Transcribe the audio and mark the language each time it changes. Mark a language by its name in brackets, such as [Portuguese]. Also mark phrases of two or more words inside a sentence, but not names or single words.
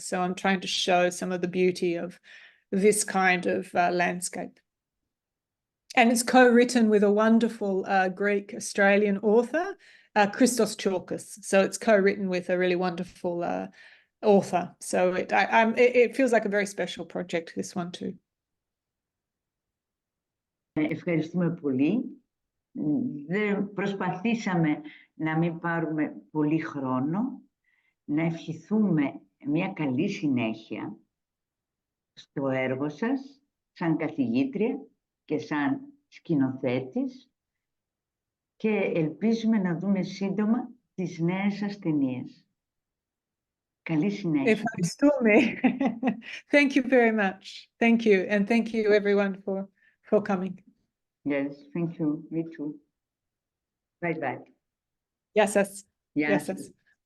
[English] So I'm trying to show some of the beauty of this kind of landscape. And it's co-written with a wonderful Greek Australian author, Christos Chalkis. So it's co-written with a really wonderful author. So it feels like a very special project, this one too. [Greek] Ευχαριστούμε πολύ. Προσπαθήσαμε να μην πάρουμε πολύ χρόνο, να ευχηθούμε μια καλή συνέχεια στο έργο σας, σαν καθηγήτρια και σαν σκηνοθέτης, και ελπίζουμε να δούμε σύντομα τις νέες σας ταινίες. Καλή συνέχεια. Ευχαριστούμε. [English] Thank you very much. Thank you. And thank you everyone for coming. Yes, thank you. Me too. Bye bye. [Greek] Γεια σας. Γεια Γεια σας. σας.